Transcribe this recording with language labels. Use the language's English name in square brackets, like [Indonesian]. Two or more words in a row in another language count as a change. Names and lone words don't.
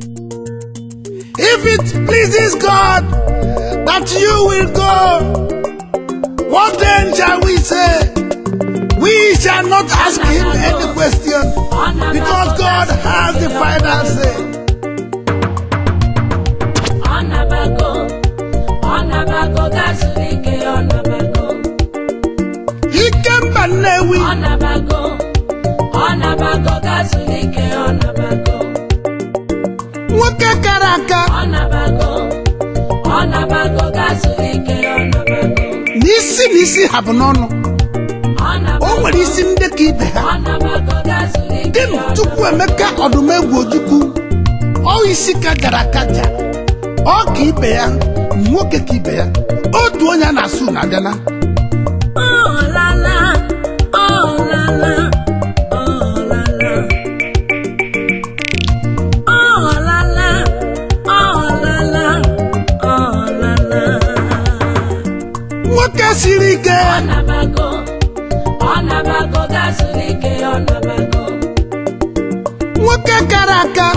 [English] If it pleases God that you will go, What then shall we say? We shall not ask him any question, because God has the final say. [Igbo] Ọ nabago, ọ nabago, gaa zuru ike, ọ nabago. Ike mba Nnewi. Ọ nabago, ọ nabago, gaa zuru ike, ọ nabago. Nwoke kara aka. Ọ nabago, ọ nabago, gaa zuru ike, ọ nabago. N'isi na isi ha bụ n'ọnụ. Ọ nabago. O nwere isi ndị ka ibe ha. Ọ nabago, gaa zuru ike, Di m, ọ nabago. Chukwuemeka Ọdụmegwu Ojukwu. Ọ isi ka jara akaja. Ọ ka ibe ya, nwoke ka ibe ya. Otu onye a na-asụ na-abịa na. Oh, la, la. Oh, la, la. Oh, la, la. Ọ lala, ọ lala, ọ lala. Nwoke siri ike. Ọ nabago, ọ nabago, gaa zuru ike, ọ nabago. Nwoke kara aka.